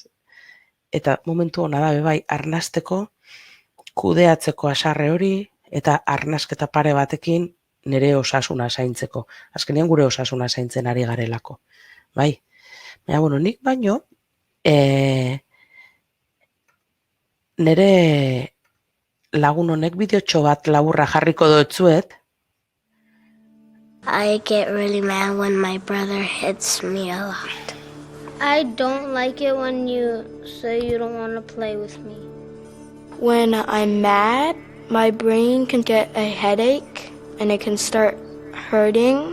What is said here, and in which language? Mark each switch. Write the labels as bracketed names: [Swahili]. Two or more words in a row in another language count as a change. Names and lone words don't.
[Basque] Eta momentu hona da, bai, arnasteko, kudeatzeko asarre hori, eta arnasketa pare batekin nire osasuna zaintzeko. Azkenean gure osasuna zaintzen ari garelako. Bai. Baina, bueno, nik baino, nire lagun honek bideotxo bat laburra jarriko dutzuet. [English] I get really mad when my brother hits me a lot. I don't like it when you say you don't want to play with me. When I'm mad, my brain can get a headache and it can start hurting.